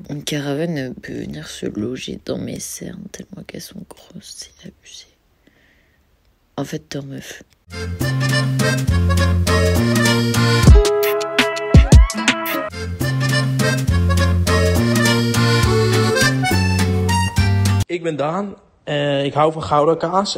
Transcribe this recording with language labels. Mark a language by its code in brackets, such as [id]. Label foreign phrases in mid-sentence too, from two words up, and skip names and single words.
[fr] Une caravane peut venir se loger dans mes cernes tellement qu'elles sont grosses, c'est abusé. En fait, dors meuf. [nl] Ik ben Daan, ik hou van Gouda kaas.